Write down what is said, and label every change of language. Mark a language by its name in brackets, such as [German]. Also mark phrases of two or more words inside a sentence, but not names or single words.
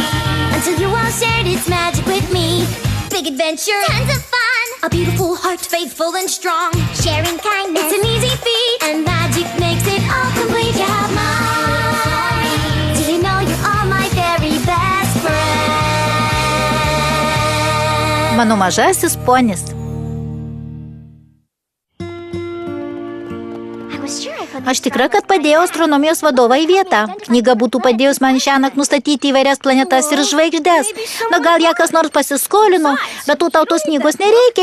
[English] Until you all shared its magic with me. Big adventure, tons of fun. A beautiful heart, faithful and strong. Sharing kindness, it's an easy feat. And magic makes it all complete. You have mine. Did you know you are my very best friend? [Lithuanian] Mano mažasis ponis. Aš tikra, kad padėjau astronomijos vadovą į vietą. Knyga būtų padėjus man šiąnakt nustatyti įvairias planetas ir žvaigždes. Na, gal ją kas nors pasiskolino, bet tau tos knygos nereikia.